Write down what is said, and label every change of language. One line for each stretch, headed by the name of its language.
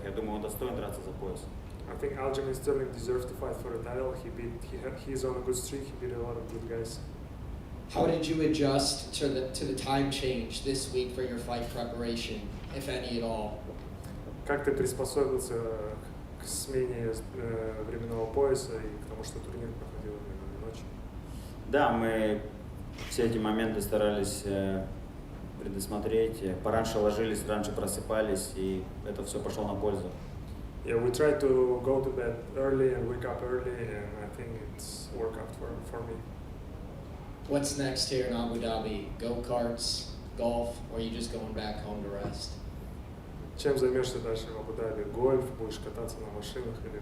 Russian: Я думаю, он достоин драться за пояс.
English: I think Aljamain Sterling deserves to fight for the title. He's on a good streak. He beat a lot of good guys. How did you adjust to the time change this week for your fight preparation, if any at all?
Russian: Как ты приспособился к смене временного пояса и к тому, что турнир проходил именно ночью. Да, мы все эти моменты старались предусмотреть. Пораньше ложились, раньше просыпались, и это все пошло на пользу.
English: Yeah, we try to go to bed early and wake up early, and I think it's worked out for me. What's next here in Abu Dhabi? Go-karts, golf, or are you just going back home to rest?
Russian: Чем займешься дальше в Абу-Даби? Гольф, будешь кататься на машинах или...